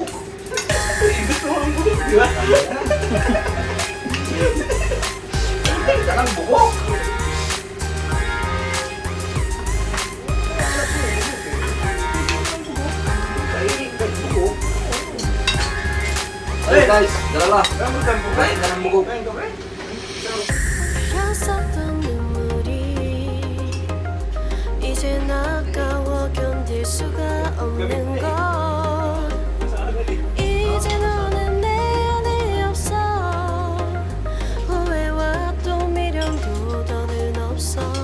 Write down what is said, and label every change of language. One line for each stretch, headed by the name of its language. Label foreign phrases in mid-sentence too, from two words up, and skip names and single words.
Filipino: Gusto mo ang buko, di ba? Lahat na lang buko.
English: Hey guys,
Filipino: dalawa. Kain ka ng buko.
Korean: 흘렀었던 눈물이 이젠 아까워 견딜 수가 없는 것 이제 너는 내 안에 없어 후회와 또 미련도 더는 없어